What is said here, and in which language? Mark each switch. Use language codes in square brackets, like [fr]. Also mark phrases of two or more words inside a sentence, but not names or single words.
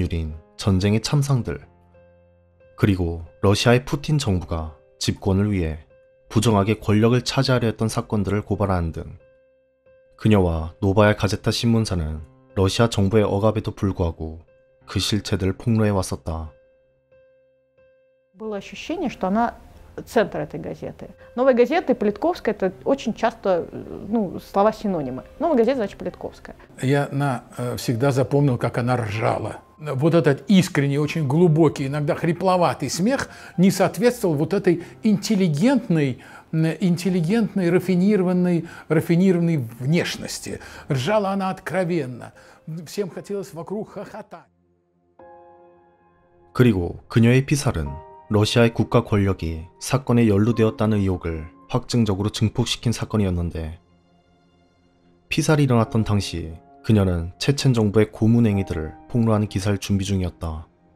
[ko] 유린, 전쟁의 참상들, 그리고 러시아의 푸틴 정부가 집권을 위해 부정하게 권력을 차지하려 했던 사건들을 고발하는 등 그녀와 노바야 가제타 신문사는 러시아 정부의 억압에도 불구하고 그 실체들을 폭로해 왔었다. [ru] Было ощущение, что она центр этой газеты. Новая газета и Политковская — это очень часто слова-синонимы. Новая газета, значит, Политковская. Я всегда запомнил, как она ржала. Вот этот искренний, очень глубокий, иногда хрипловатый смех не соответствовал вот этой интеллигентной, рафинированной внешности. Ржала она откровенно. Всем хотелось вокруг хохотать. [ko] 그리고 그녀의 피살은 러시아의 국가 권력이 사건에 연루되었다는 의혹을 확증적으로 증폭시킨 사건이었는데, 피살이 일어났던 당시 그녀는 체첸 정부의 고문 행위들을 폭로하는 기사를 준비 중이었다.